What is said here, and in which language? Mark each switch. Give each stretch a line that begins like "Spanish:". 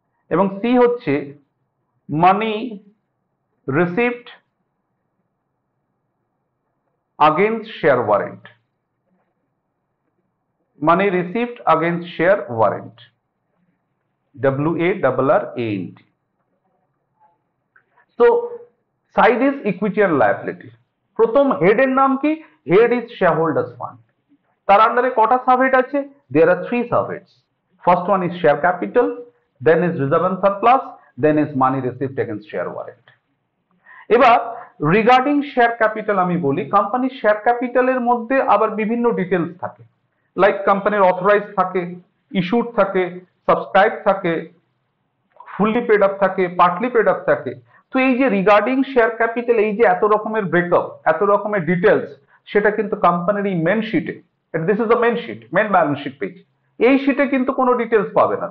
Bangla: এবং c হচ্ছে
English: Money received against share warrant, money received against share warrant, WARRANT. So side is equity and liability.
Bangla: প্রথম হেডের নাম কি?
English: Head is shareholders fund.
Bangla: তার আন্ডারে কটা সাবহেড আছে?
English: There are 3 subheads. First one is share capital, then is reserve and surplus, then is money received against share warrant.
Bangla: এবার regarding share capital আমি বলি, কোম্পানির শেয়ার ক্যাপিটালের মধ্যে আবার বিভিন্ন ডিটেলস থাকে, লাইক কোম্পানির অথরাইজ থাকে, ইস্যুড থাকে, সাবস্ক্রাইব থাকে, ফুললি পেড আপ থাকে, পার্টলি পেড আপ থাকে। তো এই যে রিগার্ডিং শেয়ার ক্যাপিটাল, এই যে এত রকমের ব্রেকআপ, এত রকমের ডিটেলস, সেটা কিন্তু কোম্পানির এই মেন শিটে,
English: this is the main sheet,
Bangla: main balance sheet page, এই শিটে কিন্তু কোনো ডিটেলস পাবে না।